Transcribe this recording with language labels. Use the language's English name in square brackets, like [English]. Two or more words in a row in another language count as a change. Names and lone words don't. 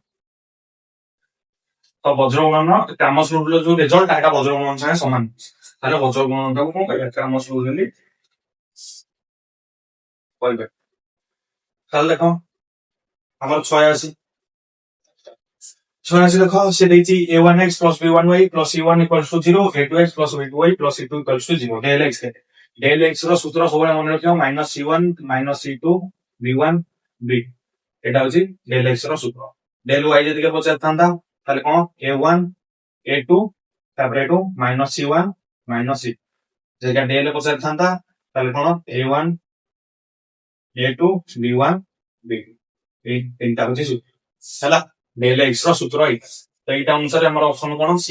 [Odia] ତ ବଜ୍ର ଗଣନ କ୍ରାମସ ରୁଲର ଯୋଉ ରେଜଲ୍ଟ ଏଟା ବଜ୍ର ଗଣନ ସାଙ୍ଗେ ସମାନ, ତାହେଲେ ବଜ୍ର ଗଣନଟାକୁ କଣ କହିବା? କ୍ରାମସ ରୁଲ ବୋଲି କହିବେ। ତାହେଲେ ଦେଖ ଆମର 86, 86 ଦେଖ ସେ ଦେଇଛି [English] a1x plus b1y plus c1 equals to 0, a2x plus b2y plus c2 equals to 0, [Odia] del x କେତେ? del x ର ସୂତ୍ର ସବୁବେଳେ ମନେ ରଖିବ [English] minus c1 minus c2 b1 b, [Odia] ଏଟା ହଉଛି del x ର ସୂତ୍ର। del y ଯଦି ପଚାରିଥାନ୍ତା ତାହେଲେ କଣ? a1 a2 ତାପରେ ଏଠୁ [English] minus c1 minus c2, [Odia] ଯେଟା del ପଚାରିଥାନ୍ତା ତାହେଲେ କଣ? a1 a2 b1 b2, ଏଇ ତିନିଟା ହଉଛି ସୂତ୍ର ହେଲା। del x ର ସୂତ୍ର ଏଇଟା, ତ ଏଇଟା ଅନୁସାରେ ଆମର ଅପସନ କଣ? ସି।